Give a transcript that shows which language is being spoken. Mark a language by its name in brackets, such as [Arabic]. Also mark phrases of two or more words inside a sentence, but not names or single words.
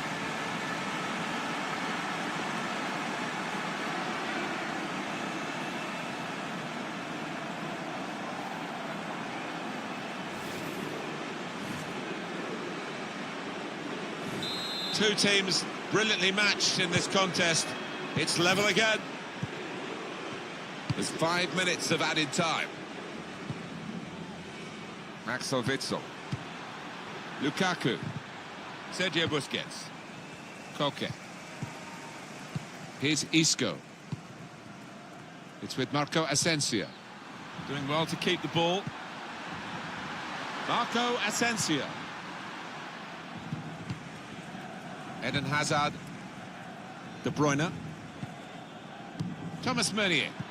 [English] Two teams brilliantly matched in this contest. It's level again. There's 5 minutes of added time. Axel Witsel. Lukaku. Sergio Busquets. Koke. Here's Isco. It's with Marco Asensio. Doing well to keep the ball. Marco Asensio. Eden Hazard. De Bruyne. Thomas Meunier.